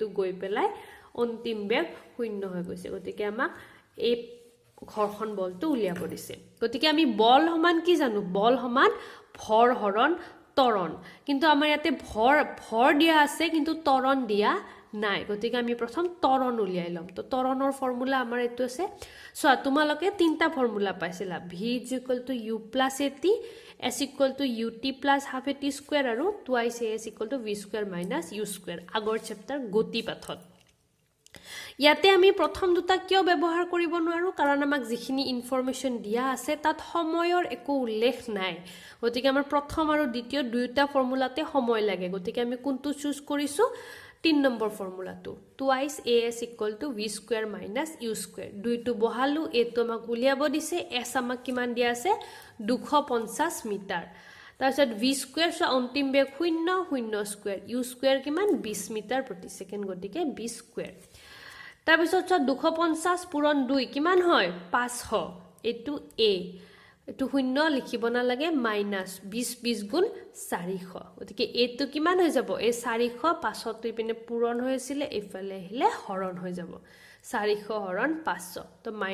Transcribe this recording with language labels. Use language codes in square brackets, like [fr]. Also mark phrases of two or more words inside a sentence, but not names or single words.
[as] গৈ পেলাই অন্তিম বেগ 0 হৈ গৈছে গতিকে আমাক এই ঘৰ্ষণ বলটো উলিয়াব দিছে গতিকে আমি বল সমান কি জানো বল সমান ভৰ হৰণ ত্বৰণ কিন্তু আমাৰ ইয়াতে ভৰ দিয়া আছে কিন্তু ত্বৰণ দিয়া নাই গতিকে আমি প্ৰথম ত্বৰণ উলিয়াই লম তো ত্বৰণৰ ফৰ্মুলা আমাৰ এটো আছে সো তোমালোকে তিনটা ফৰ্মুলা পাইছিলা [en] v = u + at s = ut + half at square আৰু twice as = v square - u square [as] আগৰ চেপ্টাৰ গতি পাঠত ইয়াতে আমি প্ৰথম দুটা কিয় ব্যৱহাৰ কৰিব নোৱাৰো কাৰণ আমাক যিখিনি ইনফৰমেশন দিয়া আছে তাত সময়ৰ একো উল্লেখ নাই গতিকে আমাৰ প্ৰথম আৰু দ্বিতীয় দুইটা ফৰ্মুলাতে সময় লাগে গতিকে আমি কোনটো চুজ কৰিছো 3 নম্বৰ ফৰ্মুলাটো [en] twice as = v square - u square [as] দুইটো বহালো এটো আমাক উলিয়াব দিছে s আমাক কিমান দিয়া আছে 250 মিটাৰ তাৰপিছত [en] v square [as] সো অন্তিম বেগ 0 0 স্কয়াৰ [en] u square [as] কিমান 20 মিটাৰ প্ৰতি সেকেন্ড গতিকে 20 স্কয়াৰ তাৰপিছত 250 পূৰণ 2 কিমান হয় 500 এটো a এটো 0 লিখিব না লাগে -20 20 গুণ 400 গতিকে এটো কিমান হৈ যাব এই 400 500 টো পিনে পূৰণ হৈছিল এফালে আহিলে হৰণ হৈ যাব 400 হৰণ 500 তো